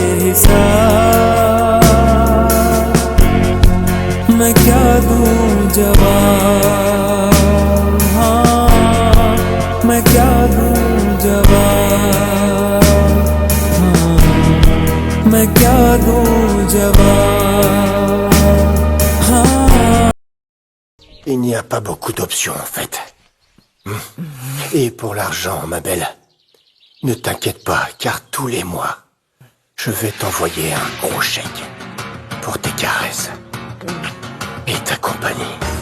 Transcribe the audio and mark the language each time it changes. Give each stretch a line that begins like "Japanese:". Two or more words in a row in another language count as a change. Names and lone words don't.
Hindi: हिसाब मैं क्या दूं जवाब मैं क्या दूं जवाब मैं क्या दूं जवाब
French: Il n'y a pas beaucoup d'options en fait. Et pour l'argent, ma belle, ne t'inquiète pas, car tous les mois, je vais t'envoyer un gros chèque pour tes caresses et ta compagnie.